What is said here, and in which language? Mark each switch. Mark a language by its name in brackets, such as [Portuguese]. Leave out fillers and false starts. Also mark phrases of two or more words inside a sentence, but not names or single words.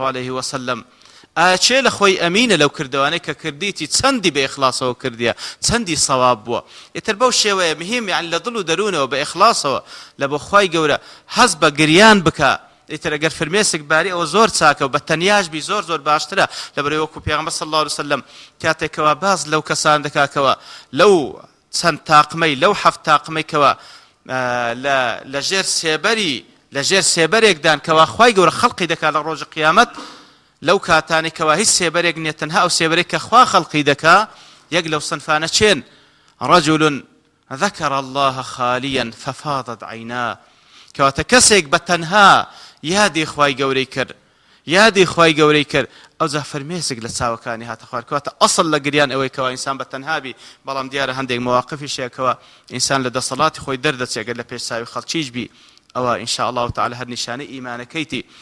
[Arabic] عليه وسلم [Central Kurdish] ئایا چێ لە خۆی ئەمینە لەو کردوانەی کە کردیتی چەندی بە ئیخلاسەوە کردیە چەندی سەواب بووە ئیتر بەو شێوەیە مهم یعنی لە دڵ و دەروونەوە بە ئیخلاسەوە لە بۆ خوای گەورە هەست بە گریان بکە ئیتر ئەگەر فرمێسک باری ئەوە زۆر چاکە و بە تەنیاش بی زۆر باشترە لەبەرەوەی وەکو پێغەمبەر [Arabic] صلی الله عليه وسلم [Central Kurdish] کاتێکەوە باز لەو کەسان دەکاکەوە لەو چەند تاقمەی لەو حەفت تاقمەیکەوە لە ژێر سێبەرێکدان کەوا خوای گەورە خەڵقی دەکات لە ڕۆژی قیامەت لەو کاتانێکەوە هیچ سێبەرێک نییە تەنها ئەو سێبەرێک کە خوا خەڵقی دەکا یەک لەو سنفانە چێن [Arabic] رجل ذكر الله خاليا ففاضت عيناه [Central Kurdish] کەواتە کەسێک بە تەنها یادی خوای گەورەی کرد ئەوجا فەرمێسک لە چاوەکانی هاتە خوار کەواتە ئەسڵ لە گریان ئەوەی کەوا ئینسان بە تەنهابی بەڵام دیارە هەندێک مواقفی شەیەکەوە ئینسان لە دەسەڵاتی خۆی دەردەچێت لە پێش چاوی خەڵکیش بی ئەوە [Arabic] ئینشاء الله تعالی [Central Kurdish] هەر نیشانەی ئیمانەکەیتی